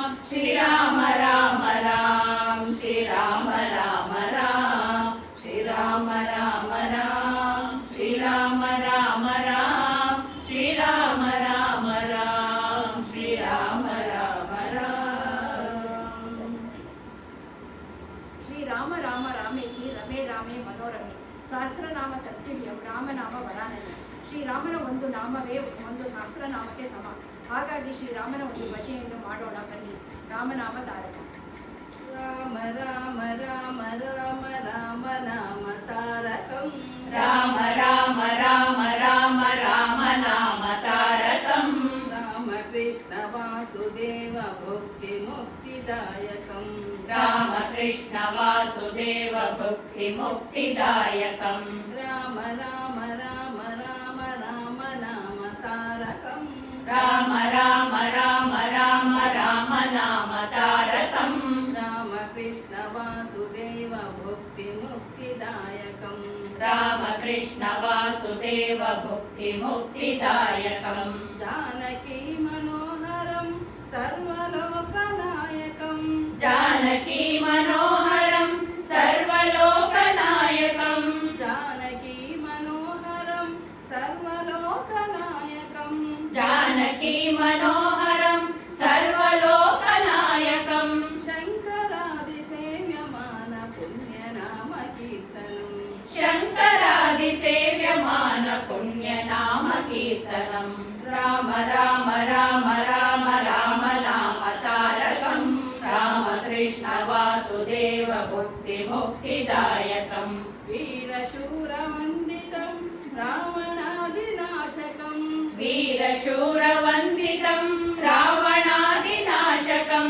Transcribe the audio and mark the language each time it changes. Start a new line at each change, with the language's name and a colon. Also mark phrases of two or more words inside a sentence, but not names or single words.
Sanskrit: श्री राम राम राम श्री राम राम राम। श्री राम राम राम श्री राम राम राम। श्री राम राम राम श्री राम राम राम। ಶ್ರೀ ರಾಮ ರಾಮ ರಾಮೇತಿ ರಮೇ ರಾಮೇ ಮನೋರಮೆ ಸಹಸ್ರನಾಮ ತತ್ವಿಲ್ಯಂ ರಾಮನಾಮ ವರಾನನೆ.
Kannada: ಶ್ರೀರಾಮನ ಒಂದು ನಾಮವೇ ಒಂದು ಸಹಸ್ರನಾಮಕ್ಕೆ ಸಮ. ಹಾಗಾಗಿ ಶ್ರೀರಾಮನ ಒಂದು ಭಜನೆಯನ್ನು ಮಾಡೋಣ ಬನ್ನಿ. ರಾಮನಾಮ ತಾರಕ.
Sanskrit: ರಾಮ ರಾಮ ರಾಮ ರಾಮ ರಾಮ ನಾಮ ತಾರಕಂ. ರಾಮ ರಾಮ ರಾಮ ರಾಮ ರಾಮ ನಾಮ ತಾರಕಂ. ರಾಮ ಕೃಷ್ಣ ವಾಸುದೇವ ಭುಕ್ತಿ ಮುಕ್ತಿದಾಯಕಂ. ರಾಮ ಕೃಷ್ಣ ವಾಸುದೇವ ಭುಕ್ತಿ ಮುಕ್ತಿದಾಯಕಂ. ರಾಮ ರಾಮ ರಾಮ ರಾಮ ರಾಮ ನಾಮ ತಾರಕಂ. ರಾಮ ರಾಮ ರಾಮ ರಾಮ ರಾಮ ನಾಮ ತಾರಕಂ. ರಾಮ ಕೃಷ್ಣ ವಾಸುದೇವ ಭುಕ್ತಿ ಮುಕ್ತಿದಾಯಕಂ. ರಾಮ ಕೃಷ್ಣ ವಾಸುದೇವ ಭುಕ್ತಿ ಮುಕ್ತಿದಾಯಕಂ. ಜಾನಕಿ ಮನೋಹರಂ ಸರ್ವಲೋಕನಾಯಕಂ. ಜಾನಕಿ ಮನೋಹರಂ ಸರ್ವಲೋಕನಾಯಕಂ. ಜಾನಕಿ ಮನೋಹರಂ ಸರ್ವಲೋಕನಾಯಕಂ. ಜಾನಕಿ ಮನೋಹರಂ ಸರ್ವಲೋಕನಾಯಕಂ. ಶಂಕರಾದಿ ಸೇವ್ಯಮಾನ ಪುಣ್ಯನಾಮ ಕೀರ್ತನಂ. ಶಂಕರಾದಿ ಸೇವ್ಯಮಾನ ಪುಣ್ಯನಾಮ ಕೀರ್ತನಂ. ರಾಮ ರಾಮ ರಾಮ ರಾಮ ರಾಮ ನಾಮ ತಾರಕಂ. ರಾಮ ಕೃಷ್ಣ ವಾಸುದೇವ ಭುಕ್ತಿ ಮುಕ್ತಿದಾಯಕಂ. ವೀರಶೂರ ವಂದಿತಂ ರಾಮ वीरशूरवन्दितं रावणादिनाशकं